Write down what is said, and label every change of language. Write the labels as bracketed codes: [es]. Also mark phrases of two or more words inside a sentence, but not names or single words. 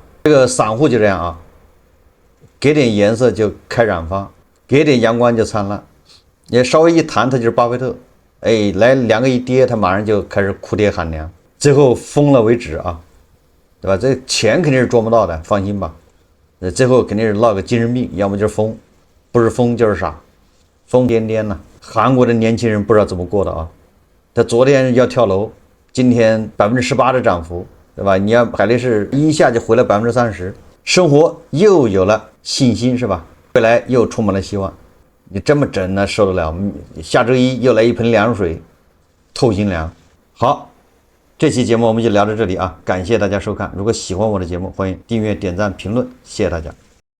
[zh] 這個散戶就這樣給點顏色就開染坊，給點陽光就燦爛，也稍微一彈他就是巴菲特，來兩個一跌他馬上就開始哭爹喊娘，最後瘋了為止對吧？這錢肯定是賺不到的，放心吧。最後肯定是落個精神病，要麼就是瘋，不是瘋就是傻，瘋癲癲呢。韓國的年輕人不知道怎麼過的他昨天要跳樓，今天18%的漲幅，對吧？你要海力士一下就回了30%，生活又有了信心是吧？未来又充滿了希望。你這麼整呢，受得了？下周一又來一盆涼水，透心涼。好。這期節目我們就聊到這裡感謝大家收看。如果喜歡我的節目，歡迎訂閱、點讚、評論，謝謝大家。